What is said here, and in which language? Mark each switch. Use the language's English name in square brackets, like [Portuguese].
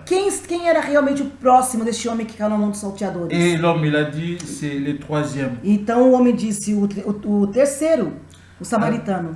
[Portuguese] quem era realmente o próximo deste homem que caiu na mão dos salteadores? [French] Et l'homme, il a dit, c'est le troisième. [Portuguese] Então o homem disse, o terceiro, o samaritano.